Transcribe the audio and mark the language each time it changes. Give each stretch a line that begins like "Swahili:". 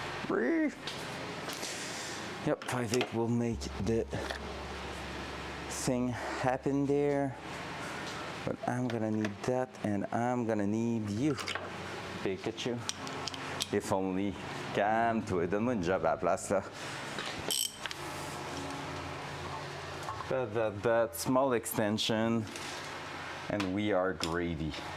English: Yep, 5/8 will make the thing happen there. But I'm gonna need that, and I'm gonna need you, Pikachu. If only.
French: Calme-toi, donne-moi une job à la place là.
English: That small extension, and we are gravy.